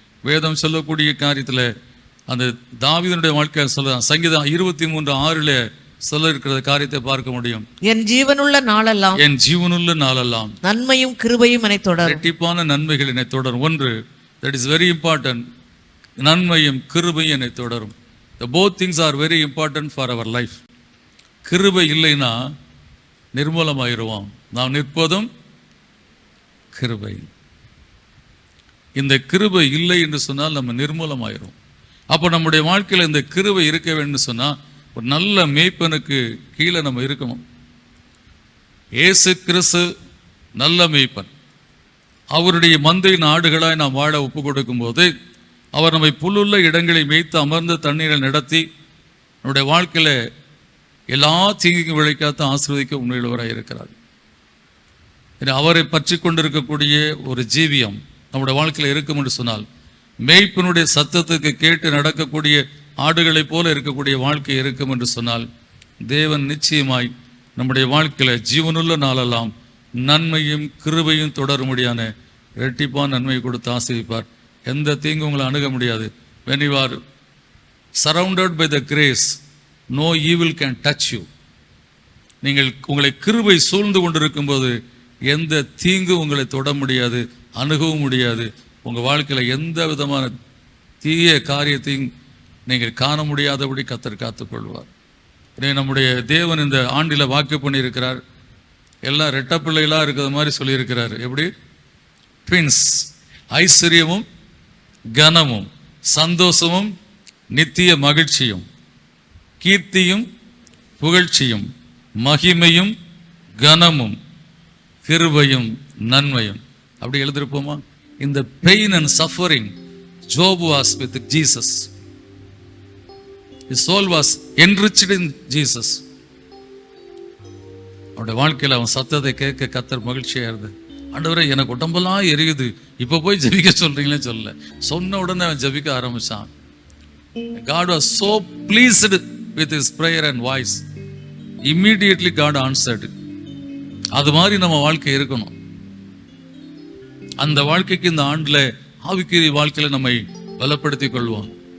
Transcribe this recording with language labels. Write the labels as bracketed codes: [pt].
[ta] வேதம் சொல்லக்கூடிய காரியத்துல அந்த தாவீதுடைய வாழ்க்கையில் சொல்ல, சங்கீதம் 23:6 சொல்ல இருக்கிற காரியத்தை பார்க்க முடியும். என் ஜீவனுள்ள நாளெல்லாம், என் ஜீவனுள்ள நாளெல்லாம் நன்மையும் கிருபையும் என்னை தொடரும். ரெட்டிப்பான நன்மைகள் என்னை தொடரும். ஒன்று, [en] that is very important, [ta] நன்மையும் கிருபையும் என்னை தொடரும். [en] The both things are very important for our life. [ta] கிருபை இல்லைன்னா நிர்மூலமாயிருவோம். நாம் நிற்பதும் கிருபை. இந்த கிருபை இல்லை என்று சொன்னால் நம்ம நிர்மூலமாயிரும். அப்போ நம்முடைய வாழ்க்கையில் இந்த கிருபை இருக்க வேண்டும் சொன்னால் ஒரு நல்ல மேய்ப்பனுக்கு கீழே நம்ம இருக்கணும். இயேசு கிறிஸ்து நல்ல மேய்ப்பன். அவருடைய மந்தையின் ஆடுகளாய் நாம் வாழ ஒப்பு கொடுக்கும் போது அவர் நம்மை புல்லுள்ள இடங்களை மேய்த்து அமர்ந்த தண்ணீரை நடத்தி நம்முடைய வாழ்க்கையில எல்லா தீங்கும் விளைக்காத்து ஆசீர்வதிக்க உண்மையுள்ளவராக இருக்கிறார். அவரை பற்றி கொண்டிருக்கக்கூடிய ஒரு ஜீவியம் நம்முடைய வாழ்க்கையில் இருக்கும் என்று சொன்னால், மேய்ப்பனுடைய சத்தத்துக்கு கேட்டு நடக்கக்கூடிய ஆடுகளைப் போல இருக்கக்கூடிய வாழ்க்கை இருக்கும் என்று சொன்னால், தேவன் நிச்சயமாய் நம்முடைய வாழ்க்கையில ஜீவனுள்ள நாளெல்லாம் நன்மையும் கிருபையும் தொடரும்படியான இரட்டிப்பான நன்மையை கொடுத்து ஆசீர்வதிப்பார். எந்த தீங்கும் உங்களை அணுக முடியாது. [en] when you are surrounded by the grace, no evil can touch you. [ta] நீங்கள் உங்களை கிருபை சூழ்ந்து கொண்டிருக்கும் போது எந்த தீங்கும் உங்களை தொட முடியாது, அணுகவும் முடியாது. உங்கள் வாழ்க்கையில் எந்த விதமான தீய காரியத்தையும் நீங்கள் காண முடியாதபடி கர்த்தர் காத்துக்கொள்வார். நம்முடைய தேவன் இந்த ஆண்டில் வாக்கு பண்ணியிருக்கிறார். எல்லாம் ரெட்ட பிள்ளைகளாக இருக்கிற மாதிரி சொல்லியிருக்கிறார். எப்படி? ட்வின்ஸ். ஐஸ்வர்யமும் கனமும் சந்தோஷமும் நித்திய மகிழ்ச்சியும் கீர்த்தியும் புகழ்ச்சியும் மகிமையும் கனமும் கிருபையும் நன்மையும். அப்படி எழுதிருப்போமா? [en] இந்த pain and suffering Job was with Jesus. His soul was enriched in Jesus. [ta] அவனுடைய வாழ்க்கையில் அவன் சத்தத்தை கேட்க கர்த்தர் மகிழ்ச்சியா இருந்தது. ஆண்டவரே எனக்கு உடம்பெல்லாம் எரியுது, இப்போ போய் ஜெபிக்க சொல்றீங்களே சொல்ல. சொன்ன உடனே அவன் ஜெபிக்க ஆரம்பிச்சான். [en] God was so pleased with his prayer and voice. Immediately God answered. [ta] அது மாதிரி நம்ம வாழ்க்கை இருக்கணும். அந்த வாழ்க்கைக்கு இந்த ஆண்டுல ஆவிக்குரிய வாழ்க்கையில நம்மை பலப்படுத்திக் கொள்வோம்.